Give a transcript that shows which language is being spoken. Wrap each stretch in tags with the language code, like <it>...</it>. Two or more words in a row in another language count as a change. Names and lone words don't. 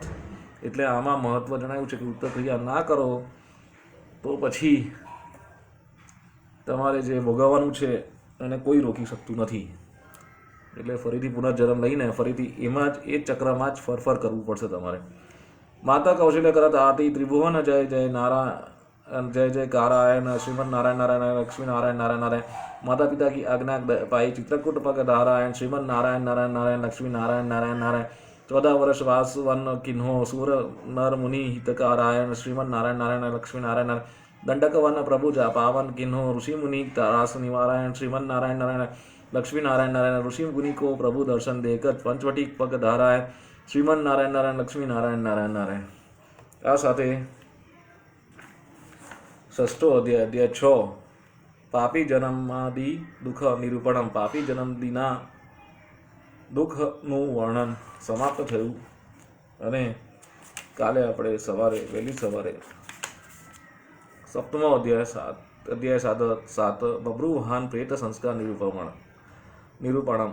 <gu>એટલે આમાં મહત્વ જણાવ્યું છે કે ઉત્તર ક્રિયા ના કરો તો પછી તમારે જે ભોગવવાનું છે એને કોઈ રોકી શકતું નથી. એટલે ફરીથી પુનર્જન્મ લઈને ફરીથી એમાં જ એ ચક્રમાં જ ફરફર કરવું પડશે તમારે.</gu> <hi>माता कौशल्य करत आरती त्रिभुवन जय जय नारायण जय जय कारायण श्रीमद नारायण नारायण लक्ष्मी नारायण नारायण नारायण. माता पिता की आज्ञा पाई चित्रकूट पग धारायण श्रीमद नारायण नारायण नारायण लक्ष्मी नारायण नारायण नारायण. 14 वर्ष वास वन किन्हो सूर नर मुनि हितकारायण श्रीमद नारायण नारायण लक्ष्मी नारायण नारायण. दंडक वन प्रभु जा पावन किन्हो ऋषि मुनि तारास निवारायण श्रीमद नारायण नारायण लक्ष्मी नारायण नारायण. ऋषि मुनि को प्रभु दर्शन देकर पंचवटी पग धारायण श्रीमद नारायण नारायण लक्ष्मी नारायण नारायण नारायण.</hi> <gu>આ સાથે 6ઠો અધ્યાય 6 પાપી જન્માદિ દુઃખ નિરૂપણમ. પાપી જન્મદિના દુઃખનું વર્ણન સમાપ્ત થયું અને કાલે આપણે વહેલી સવારે 7મો અધ્યાય 7 બબ્રુવહાન પ્રેત સંસ્કાર નિરૂપણમ.</gu>